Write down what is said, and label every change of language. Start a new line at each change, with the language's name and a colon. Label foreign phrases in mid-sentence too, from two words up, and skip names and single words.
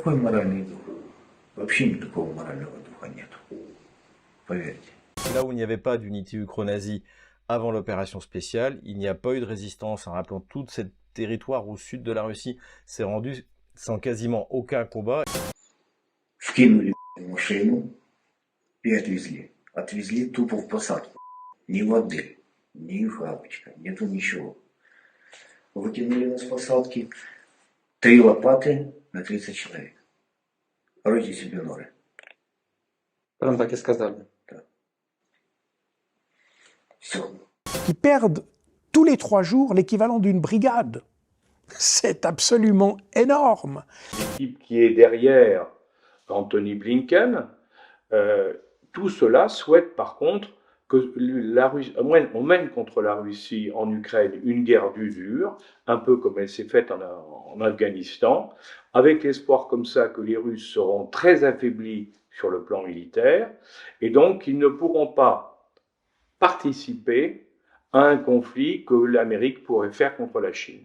French: Là où il n'y avait pas d'unité ukro-nazie avant l'opération spéciale, il n'y a pas eu de résistance. En rappelant tout ce territoire au sud de la Russie s'est rendu sans quasiment aucun combat.
Russian: Вкинули машину и отвезли. Отвезли тупо в посадку. Ни воды, ни хапочка, нету ничего. Выкинули нас с посадки 3 лопаты на 30 человек. Ройте себе норы. Прям так и сказали. Да. Все.
French: Qui perdent tous les 3 jours l'équivalent d'une brigade. C'est absolument énorme. L'équipe qui est derrière Anthony Blinken, tout cela souhaite par contre que on mène contre la Russie en Ukraine une guerre d'usure, un peu comme elle s'est faite en Afghanistan, avec l'espoir comme ça que les Russes seront très affaiblis sur le plan militaire, et donc ils ne pourront pas participer à un conflit que l'Amérique pourrait faire contre la Chine.